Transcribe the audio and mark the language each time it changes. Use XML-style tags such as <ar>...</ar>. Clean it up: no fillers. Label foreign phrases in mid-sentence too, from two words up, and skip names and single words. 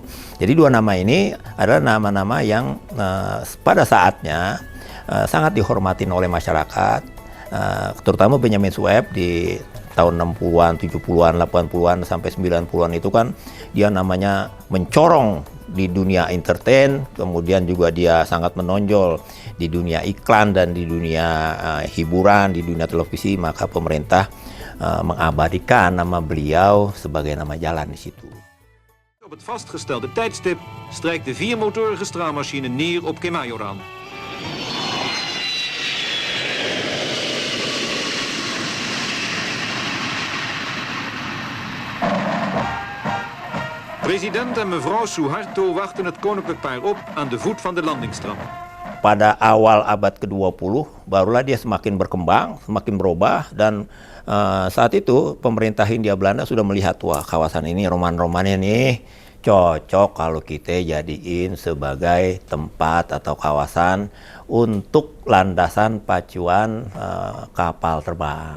<id>Jadi dua nama ini adalah nama-nama yang pada saatnya sangat dihormatin oleh masyarakat, terutama Benyamin Sueb di tahun 60-an, 70-an, 80-an sampai 90-an itu kan dia namanya mencorong di dunia entertain, kemudian juga dia sangat menonjol di dunia iklan dan di dunia hiburan, di dunia televisi, maka pemerintah mengabadikan nama beliau sebagai nama jalan di situ.</id> <nl>Op het vastgestelde tijdstip strijkt de viermotorige straalmachine neer op Kemayoran. President en mevrouw Suharto wachten het koninklijk paar op aan de voet van de landingstrap.</nl> <id>Pada awal abad ke-20 barulah dia semakin berkembang, semakin berubah, dan saat itu pemerintah Hindia Belanda sudah melihat, wah kawasan ini roman-romannya nih cocok kalau kita jadiin sebagai tempat atau kawasan untuk landasan pacuan kapal terbang.</id>